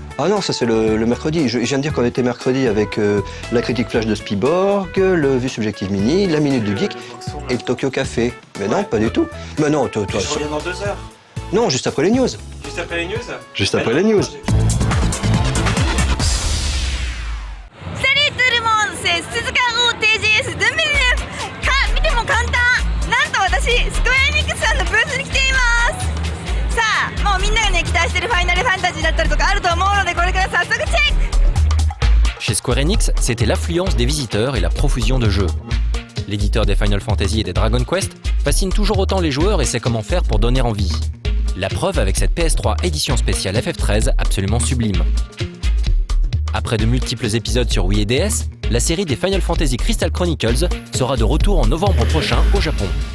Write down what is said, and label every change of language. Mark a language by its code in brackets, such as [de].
[fr] Ah non, ça c'est le mercredi. Je viens de dire qu'on était mercredi avec la critique flash de Spielberg, le Vue Subjective Mini, la Minute du Geek et le Tokyo Café. Mais non, pas du tout. Mais non, toi. Je reviens dans 2 heures. Non, juste après les news. Juste après les news Juste après les news. Salut tout le monde, c'est Suzuka OTGS 2009. [ja] 見ても簡単。なんと私、スクエアエニックスさんのブースに来ています。さあ、もうみんながね期待してるファイナルファンタジーだったりとかあると思うので、これから早速チェック。 [fr] Chez Square Enix, c'était l'affluence des visiteurs et la profusion de jeux. L'éditeur des Final Fantasy et des Dragon Quest fascine toujours autant les joueurs et sait comment faire pour donner envie. La preuve avec cette PS3 édition spéciale FF13 absolument sublime. Après de multiples épisodes sur Wii et DS, la série des Final Fantasy Crystal Chronicles sera de retour en novembre prochain au Japon.